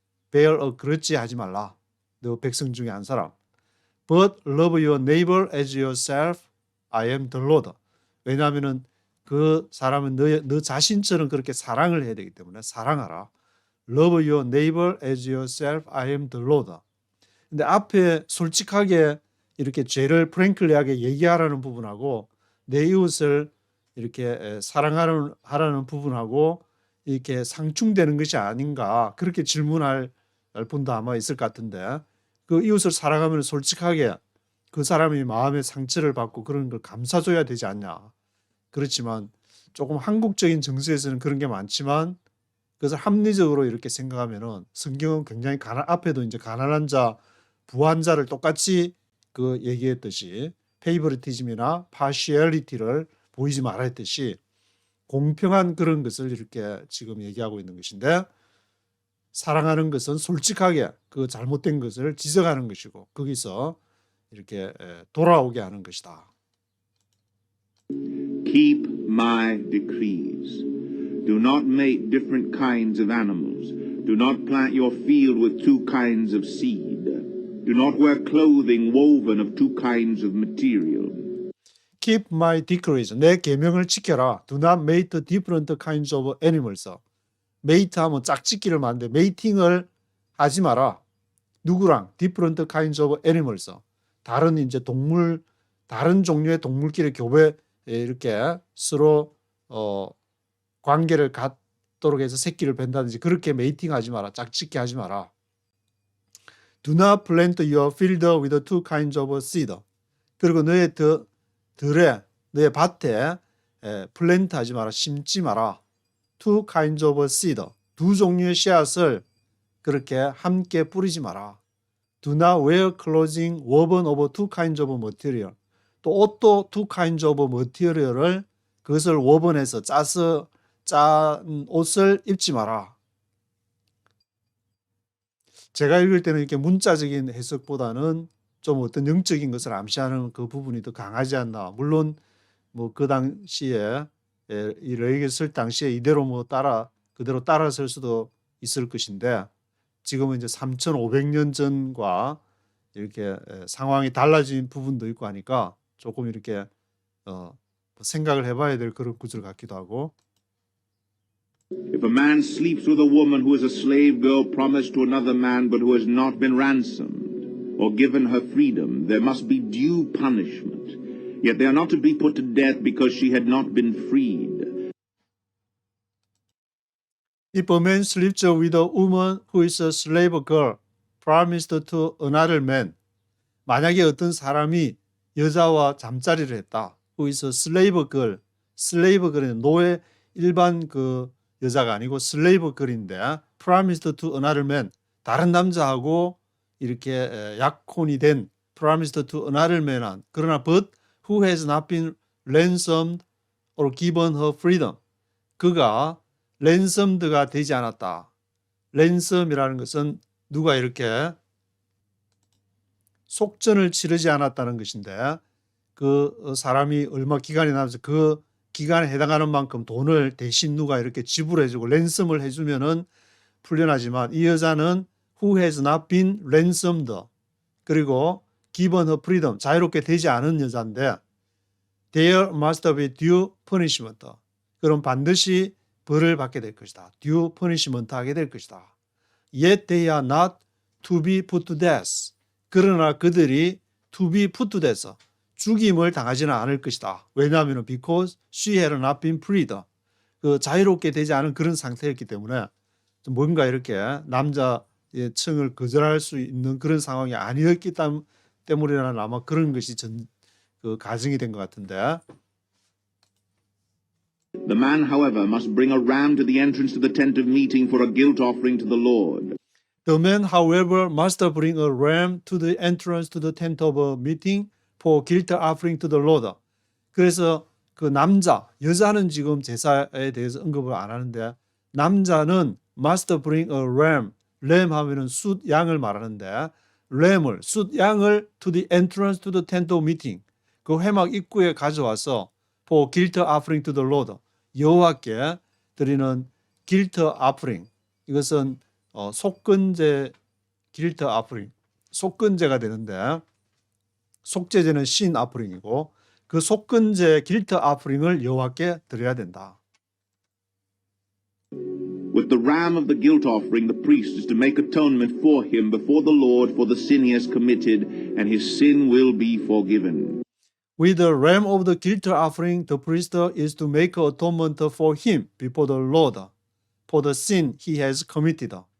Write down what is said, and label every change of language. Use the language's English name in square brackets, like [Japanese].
[English] bear a grudge [Korean] 하지 말라. 너 백성 중에 한 사람. [English] But love your neighbor as yourself. I am the Lord. [Korean] 왜냐하면은 그 사람은 너 자신처럼 그렇게 사랑을 해야 되기 때문에 사랑하라. [English] Love your neighbor as yourself. I am the Lord. [Korean] 근데 앞에 솔직하게 이렇게 죄를 프랭클리하게 얘기하라는 부분하고 내 이웃을 이렇게 사랑하라는 부분하고 이렇게 상충되는 것이 아닌가, 그렇게 질문할 분도 아마 있을 것 같은데, 그 이웃을 사랑하면 솔직하게 그 사람이 마음의 상처를 받고 그런 걸 감싸줘야 되지 않냐. 그렇지만 조금 한국적인 정서에서는 그런 게 많지만 그것을 합리적으로 이렇게 생각하면은 성경은 굉장히 앞에도 이제 가난한 자, 부한 자를 똑같이 그 얘기했듯이 페이버리티즘이나 파시얼리티를 보이지 말아 했듯이 공평한 그런 것을 이렇게 지금 얘기하고 있는 것인데, 사랑하는 것은 솔직하게 그 잘못된 것을 지적하는 것이고 거기서 이렇게 돌아오게 하는 것이다. [English] Keep my decrees. Do not make different kinds of animals. Do not plant your field with two kinds of seed. Do not wear clothing woven of two kinds of material. Keep my decrees. [Korean] 내 계명을 지켜라. [English] Do not mate different kinds of animals. [Korean] mate 하면 짝짓기를 말하는데 mating을 하지 마라. 누구랑? [English] different kinds of animals. [Korean] 다른 이제 다른 종류의 동물끼리 이렇게 서로 관계를 갖도록 해서 새끼를 벤다든지 그렇게 mating 하지 마라. 짝짓기 하지 마라. [English] Do not plant your field with two kinds of seed. [Korean] 그리고 너의 너의 밭에 플랜트 하지 마라. 심지 마라. [English] Two kinds of seed. [Korean] 두 종류의 씨앗을 그렇게 함께 뿌리지 마라. [English] Do not wear clothing woven of two kinds of material. [Korean] 또 옷도 [English] two kinds of material을 [Korean] 그것을 woven해서 짜서 짠 옷을 입지 마라. 제가 읽을 때는 이렇게 문자적인 해석보다는 좀 어떤 영적인 것을 암시하는 그 부분이 더 강하지 않나. 물론 뭐 그 당시에 이 레이기를 쓸 당시에 이대로 뭐 그대로 따라설 수도 있을 것인데 지금은 이제 3,500년 전과 이렇게 상황이 달라진 부분도 있고 하니까 조금 이렇게 생각을 해봐야 될 그런 구절 같기도 하고. [English] If a man sleeps with a woman who is a slave girl promised to another man but who has not been ransomed or given her freedom, there must be due punishment. Yet they are not to be put to death because she had not been freed. If a man sleeps with a woman who is a slave girl promised to another man, [Korean] 만약에 어떤 사람이 여자와 잠자리를 했다. [English] who is a slave girl, slave girl은 노예 일반 그 여자가 아니고 slave girl인데 promised to another man, [Korean] 다른 남자하고 이렇게 약혼이 된 [English] promised to another man한 그러나 but who has not been ransomed or given her freedom, [Korean] 그가 랜섬드가 되지 않았다. 랜섬이라는 것은 누가 이렇게 속전을 치르지 않았다는 것인데 그 사람이 얼마 기간이 남아서 그 기간에 해당하는 만큼 돈을 대신 누가 이렇게 지불해주고 랜섬을 해주면은 풀려나지만 이 여자는 [English] who has not been ransomed [Korean] 그리고 given her freedom 자유롭게 되지 않은 여자인데 [English] there must be due punishment [Korean] 그럼 반드시 벌을 받게 될 것이다. due punishment 하게 될 것이다. [English] Yet they are not to be put to death. [Korean] 그러나 그들이 [English] to be put to death, [Korean] 죽임을 당하지는 않을 것이다. [English] 왜냐하면 because she had not been freed. [Korean] 그 자유롭게 되지 않은 그런 상태였기 때문에 뭔가 이렇게 남자의 청을 거절할 수 있는 그런 상황이 아니었기 때문이라는 아마 그런 것이 그 가정이 된 것 같은데. [English] The man, however, must bring a ram to the entrance to the tent of meeting for a guilt offering to the Lord. The man, however, must bring a ram to the entrance to the tent of meeting for guilt offering to the Lord. [Korean] 그래서 그 여자는 지금 제사에 대해서 언급을 안 하는데 남자는 [English] must bring a ram. [Korean] 램 하면은 숫 양을 말하는데 숫 양을 [English] to the entrance to the tent of meeting. [Korean] 그 회막 입구에 가져와서 [English] for guilt offering to the Lord. [Korean] 여호와께 드리는 guilt offering. 이것은 속건제 guilt offering. 속건제가 되는데 속죄제는 sin offering이고 그 속건제 guilt offering을 여호와께 드려야 된다. [English] With the ram of the guilt offering, the priest is to make atonement for him before the Lord for the sin he has committed, and his sin will be forgiven. With the ram of the guilt offering, the priest is to make atonement for him before the Lord for the sin he has committed.